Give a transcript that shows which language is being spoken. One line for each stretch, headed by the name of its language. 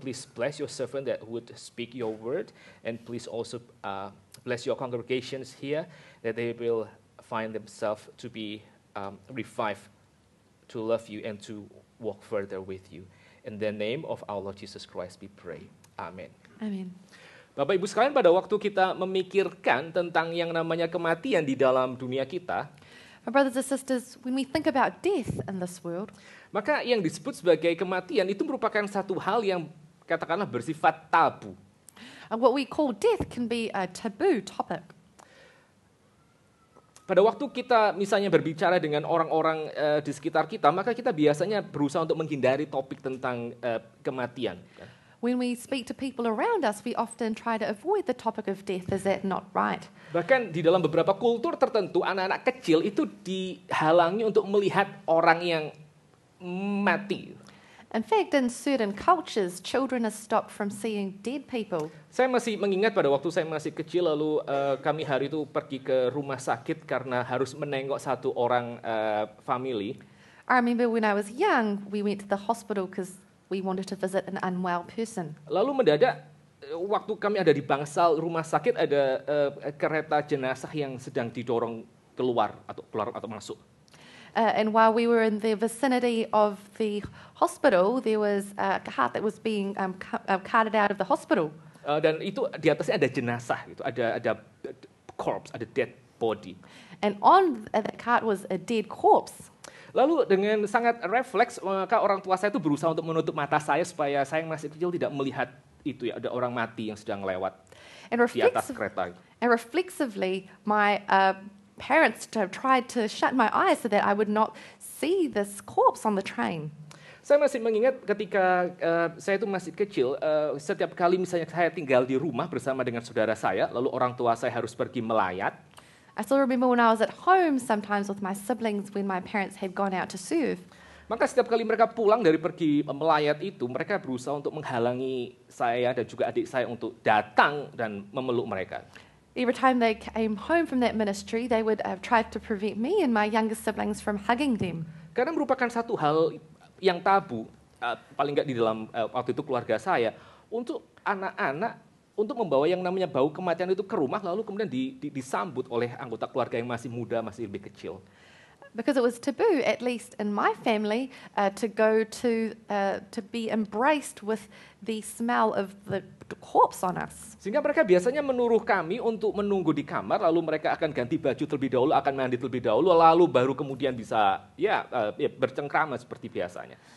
English: Please bless your servant that would speak your word, and please also bless your congregations here, that they will find themselves to be revived, to love you, and to walk further with you. In the name of our Lord Jesus Christ, we pray. Amen. Amen.
Indonesian: Bapak Ibu sekalian, pada waktu kita memikirkan tentang yang namanya kematian di dalam dunia kita,
English: My brothers and sisters, when we think about death in this world,
Indonesian: maka yang disebut sebagai kematian itu merupakan satu hal yang katakanlah bersifat tabu.
English: what we call death can be a taboo topic.
Indonesian: Pada waktu kita misalnya berbicara dengan orang-orang di sekitar kita, maka kita biasanya berusaha untuk menghindari topik tentang kematian.
English: When we speak to people around us, we often try to avoid the topic of death. Is that not right?
Indonesian: Bahkan di dalam beberapa kultur tertentu, anak-anak kecil itu dihalangi untuk melihat orang yang mati.
English: In fact, in certain cultures, children are stopped from seeing dead people.
Indonesian: Saya masih mengingat pada waktu saya masih kecil, lalu kami hari itu pergi ke rumah sakit karena harus menengok satu orang family.
English: I remember when I was young, we went to the hospital because we wanted to visit an unwell person.
Indonesian: Lalu mendadak, waktu kami ada di bangsal rumah sakit, ada kereta jenazah yang sedang didorong keluar atau masuk.
English: And while we were in the vicinity of the hospital, there was a cart that was being carted out of the hospital.
Indonesian: Dan itu di atasnya ada jenazah, gitu. Ada corpse, ada dead body.
English: And on that cart was a dead corpse.
Indonesian: Lalu dengan sangat refleks, maka orang tua saya itu berusaha untuk menutup mata saya supaya saya yang masih kecil tidak melihat itu ya, ada orang mati yang sedang lewat
English: And,
Indonesian: di atas kereta.
English: and reflexively, my parents tried to shut my eyes so that I would not see this corpse on the train.
Indonesian: Saya masih mengingat ketika saya itu masih kecil, setiap kali misalnya saya tinggal di rumah bersama dengan saudara saya, lalu orang tua saya harus pergi melayat.
English: I still remember when I was at home sometimes with my siblings when my parents had gone out to serve.
Indonesian: Maka setiap kali mereka pulang dari pergi melayat itu, mereka berusaha untuk menghalangi saya dan juga adik saya untuk datang dan memeluk mereka.
English: Every time they came home from that ministry, they would try to prevent me and my younger siblings from hugging them.
Indonesian: Karena merupakan satu hal yang tabu, paling nggak di dalam waktu itu keluarga saya, untuk anak-anak untuk membawa yang namanya bau kematian itu ke rumah, lalu kemudian disambut oleh anggota keluarga yang masih muda, masih lebih kecil.
English: Because it was taboo, at least in my family, to go to be embraced with the smell of the corpse on us.
Indonesian: Sehingga mereka biasanya menuruh kami untuk menunggu di kamar, lalu mereka akan ganti baju terlebih dahulu, akan mandi terlebih dahulu, lalu baru kemudian bisa bercengkrama seperti biasanya.